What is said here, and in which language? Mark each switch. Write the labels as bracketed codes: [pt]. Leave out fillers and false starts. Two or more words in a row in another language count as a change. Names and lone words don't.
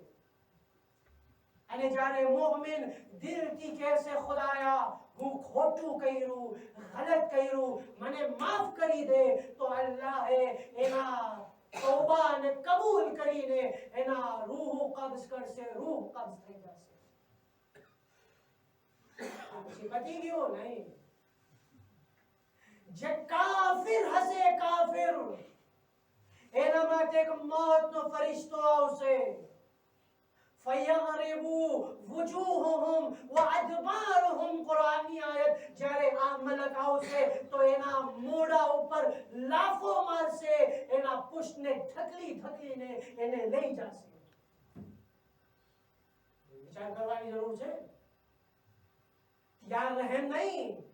[gu] અને જ્યારે મુમિન દિલથી કહેશે ખુદાયા હું ખોટું કર્યું ગલત કર્યું મને માફ કરી દે તો અલ્લાહે એના તૌબાને કબૂલ કરીને એના રૂહ કબ્જ કરશે. રૂહ કબ્જ થઈ જશે. પછી પતી ગયું નહીં. જે કાફિર હશે કાફિર એના માટે એક મોતનો ફરિશ્તો આવશે. [ar] فَيَضْرِبُوا وُجُوهُهُمْ وَأَدْبَارُهُمْ [gu] કુરાનની આયત જ્યારે આ મલક આવશે તો એના મોઢા ઉપર લાફો મારશે, એના પુષ્ટને ઢકલીને એને લઈ જશે. વિચાર કરવાની જરૂર છે. ત્યાં રહેમ નહીં.